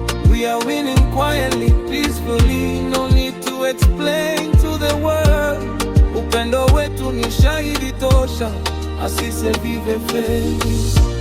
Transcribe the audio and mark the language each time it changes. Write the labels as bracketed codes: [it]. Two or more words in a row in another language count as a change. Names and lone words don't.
[en] We are winning quietly, peacefully. No need to explain to the world. [sw] Upendo wetu ni shahidi tosha. [es] Así se vive feliz.